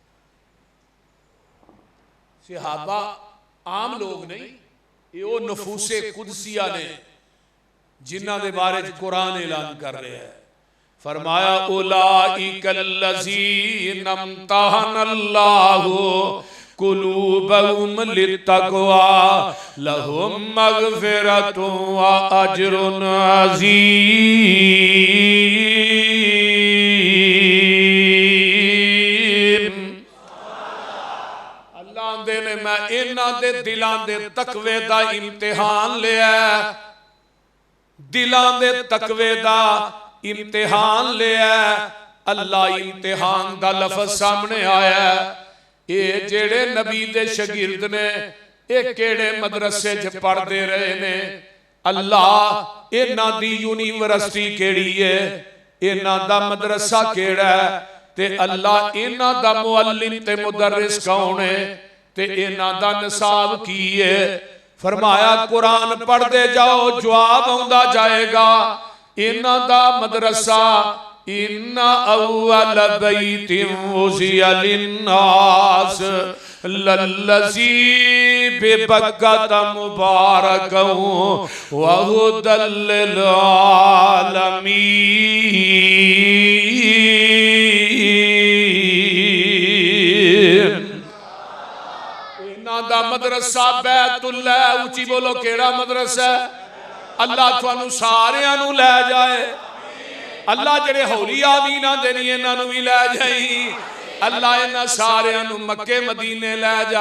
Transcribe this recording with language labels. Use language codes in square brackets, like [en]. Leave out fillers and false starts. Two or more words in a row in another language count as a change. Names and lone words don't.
[pa] صحابہ عام لوگ نہیں، یہ وہ نفوسِ قدسیہ نے جنہاں دے بارے قرآن اعلان کر رہا ہے. [ar] فرمایا أولئك الذين امتحن الله قلوبهم للتقوى لهم مغفرة وأجر عظيم. [pa] اللہ آندے نے میں انہاں دے دلاں دے تقوے دا امتحان لیا، دلاں دے تقوے دا امتحان لیا. اللہ امتحان دا لفظ سامنے آیا. یہ جیہڑے نبی دے شاگرد نے یہ کیہڑے مدرسے چ پڑھتے رہے نے، اللہ انہاں دی یونیورسٹی کیہڑی ہے، انہاں دا مدرسہ کیہڑا ہے، تے اللہ انہاں دا معلم تے مدرس کون ہے، تے انہاں دا نصاب کی ہے. فرمایا قرآن پڑھتے جاؤ جواب آؤندا جائے گا. انہاں دا مدرسہ [ar] إن أول بيت وضع للناس للذي ببكة مباركا وهدى للعالمين. [pa] انہاں دا مدرسہ بیت اللہ، اُچی بولو کیہڑا مدرسہ? اللہ تہانوں ساریاں نوں لے جائے. اللہ جیہڑے ہولی آمین آندے نہیں انہاں نوں بھی لے جائی. اللہ انہاں ساریاں نوں مکے مدینے لے جا.